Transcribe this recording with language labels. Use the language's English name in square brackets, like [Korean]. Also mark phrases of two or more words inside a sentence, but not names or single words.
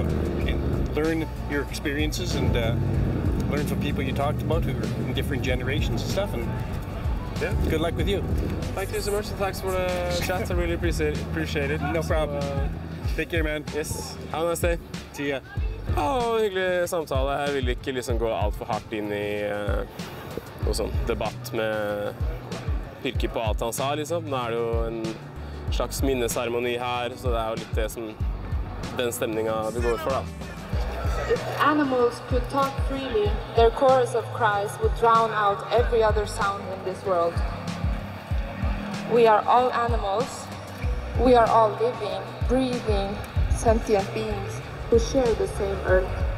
[English] And learn your experiences and. Learn from people you talked about who are in different generations and stuff, and yeah, good luck with you. Thank you so much, and thanks for the chat. I really appreciate it. No problem. Take care, man. Yes. Have a nice day. See ya. [Norwegian] Hyggelig samtale. Jeg vil ikke liksom gå alt for hardt inn i noe sånn debatt med pirke på alt han sa, liksom. Nå er det jo en slags minneseremoni her, så det er jo litt det som den stemningen vi går for, da. [English] If animals could talk freely, their chorus of cries would drown out every other sound in this world. We are all animals. We are all living, breathing, sentient beings who share the same earth.